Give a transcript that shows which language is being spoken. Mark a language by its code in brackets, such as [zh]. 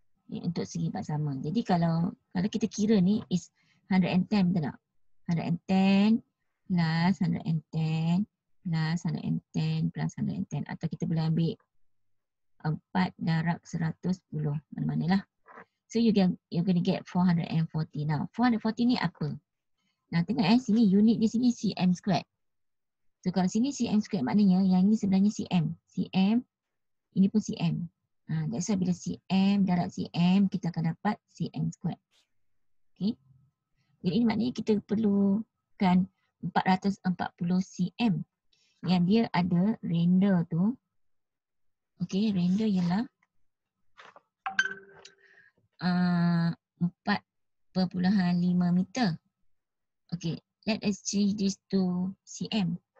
[ms] Untuk segi part sama. Jadi kalau kita kira ni is 110, betul tak? 110 plus 110 plus 110 plus 110. Atau kita boleh ambil 4 darab 110. Mana-manalah. [en] So you're going to get 440 now. [ms] 440 ni apa? Nah tengok sini unit di sini cm squared. So kalau sini cm squared maknanya yang ini sebenarnya cm. Cm, ini pun cm. [en] That's why [ms] bila cm darab cm kita akan dapat cm squared. Okay. Jadi ini maknanya kita perlukan 440 cm. Yang dia ada render tu. Okay, render ialah 4.5 meter. [en] Okay, let us change this to cm.